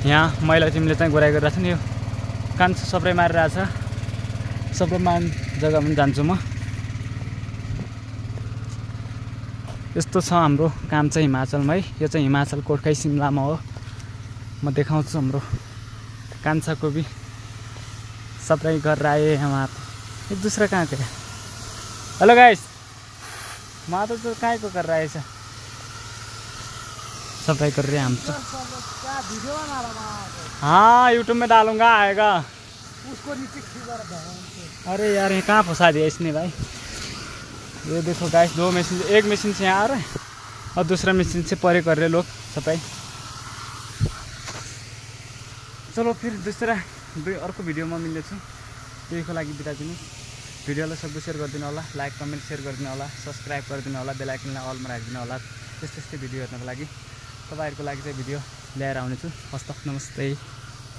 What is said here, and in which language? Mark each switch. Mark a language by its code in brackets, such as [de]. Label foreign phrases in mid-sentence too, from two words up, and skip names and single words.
[ne] यहाँ महिला टिमले चाहिँ गोराइ गरिरहेको छ नि। यो कान्छो सप्लाई मारिरहेछ। सप्लाई मार्ने जग्गा पनि जान्छु म। यस्तो छ हाम्रो काम चाहिँ हिमाचलमा है। यो चाहिँ हिमाचल कोटखाई सिमलामा हो। म देखाउँछु हाम्रो कान्छाको [hi] भी सप्लाई कर रहा है यहाँ पे। एक दूसरा कहाँ गया? [en] hello guys, [hi] वहाँ तो काय को कर रहा है ऐसा? सप्लाई कर रहे हैं हम तो। हाँ, यूट्यूब में डालूंगा, आएगा। उसको नीचे खींच। अरे यार, ये कहाँ फंसा दिया इसने भाई। ये देखो गाइस, दो मशीन, एक मशीन से यहाँ आ रहा है और दूसरा मशीन से परे कर रहे लोग सफाई। [ne] चलो फिर अर्को भिडियोमा मिल्नेछु। त्यहीको लागि बिदा दिनु। भिडियोलाई सबैले सेयर गरिदिनु होला, [en] like comment share [ne] गरिदिनु होला, सब्सक्राइब गरिदिनु होला, बेल आइकनलाई अलमा राखिदिनु होला। त्यस्तै भिडियो हेर्नको लागि तपाईँहरूको लागि चाहिँ भिडियो ल्याएर आउनेछु। हस्त नमस्ते।